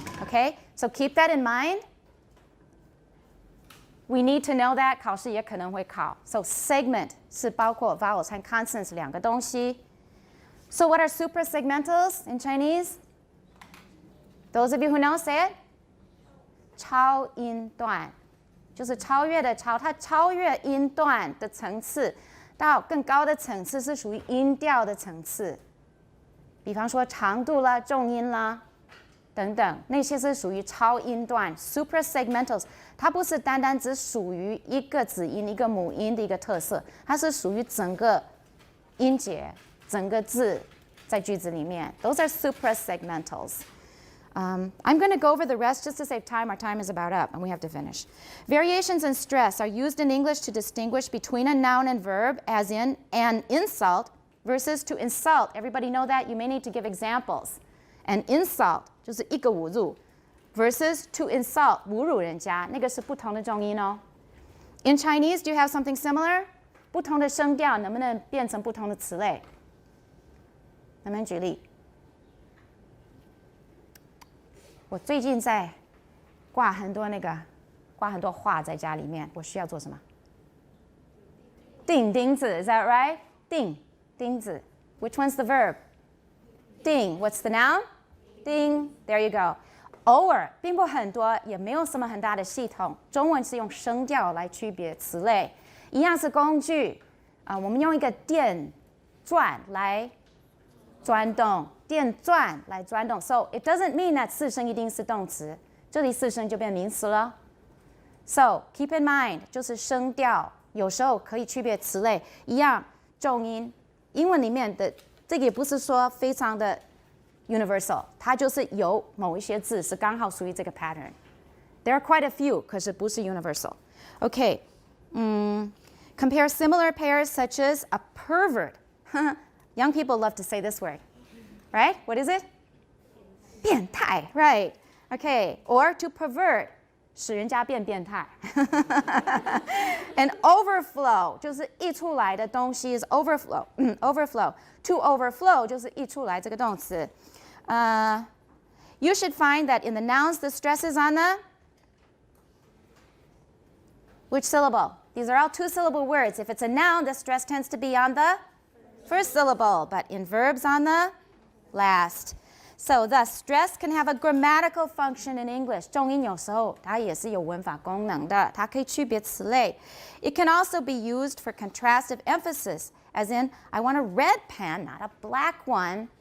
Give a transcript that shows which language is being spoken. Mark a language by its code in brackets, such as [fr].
[en] Okay? So keep that in mind. We need to know that. [zh] 考试也可能会考. So segment 是包括 vowels 和 consonants 两个东西. [en] So what are suprasegmentals in Chinese? Those of you who know, say it. [zh] 超音段就是超越的超，它超越音段的层次到更高的层次，是属于音调的层次。比方说长度啦、重音啦等等，那些是属于超音段 （suprasegmentals）。它不是单单只属于一个子音、一个母音的一个特色，它是属于整个音节、整个字在句子里面。 [en] Those are suprasegmentals. I'm going to go over the rest just to save time. Our time is about up, and we have to finish. Variations in stress are used in English to distinguish between a noun and verb, as in an insult versus to insult. Everybody know that? You may need to give examples. An insult [zh] 就是一个侮辱 [en] versus to insult [zh] 侮辱人家，那个是不同的重音哦。 [en] In Chinese, do you have something similar? [zh] 不同的声调能不能变成不同的词类？能不能举例？我最近在挂很多画在家里面，我需要做什么？钉钉子 [en] ，Is that right? [zh] 钉子 [en] Which one's the verb? 钉 What's the noun? 钉 There you go. [zh] 偶尔并不很多，也没有什么很大的系统。中文是用声调来区别词类，一样是工具我们用一个电钻来转动。电钻来转动 ， [en] so it doesn't mean that [zh] 四声一定是动词，这里四声就变名词了。 [en] So keep in mind， [zh] 就是声调有时候可以区别词类，一样重音。英文里面的这个也不是说非常的 universal， 它就是有某一些字是刚好属于这个 pattern。 [en] There are quite a few， [zh] 可是不是 [en] universal。 Okay， compare similar pairs such as a pervert. Young people love to say this word。Right? What is it? 变态 Right. Okay. Or to pervert [zh] 使人家变态 [en] And overflow [zh] 就是溢出来的东西 [en] is overflow. Overflow. To overflow [zh] 就是溢出来这个动词。 [en] You should find that in the nouns the stress is on the which syllable? These are all two-syllable words. If it's a noun, the stress tends to be on the first syllable, but in verbs on the last. So thus, stress can have a grammatical function in English. [zh] 重音有时候它也是有文法功能的，它可以区别词类。 [en] It can also be used for contrastive emphasis, as in, I want a red pen, not a black one.